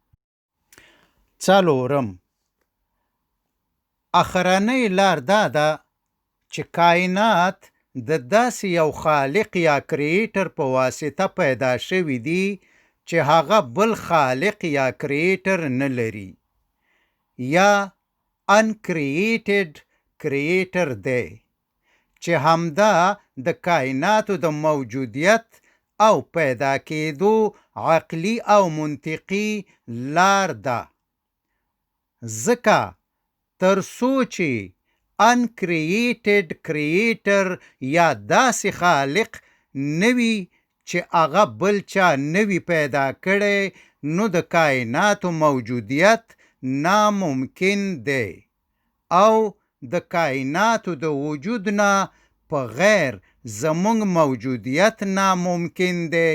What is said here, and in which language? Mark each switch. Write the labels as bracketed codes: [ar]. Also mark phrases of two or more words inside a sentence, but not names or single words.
[ps] 4 اخرنۍ لار دا ده چې کائنات د داسې یو خالق یا کریټر په واسطه پیدا شوي دي چې هغه بل خالق یا کریټر نه لري، یا [en] uncreated creator [ps] دی چې همدا د کائناتو د موجودیت او پیدا کېدو عقلی او منطقي لار ده. ځکه تر څو چې [en] uncreated creator [ps] یا داسې خالق نوي چې هغه بل چا نوي پیدا کړی، نو د کائناتو موجودیت ناممکن دی او د کائناتو د وجود نه په غیر زمونږ موجودیت ناممکن دی.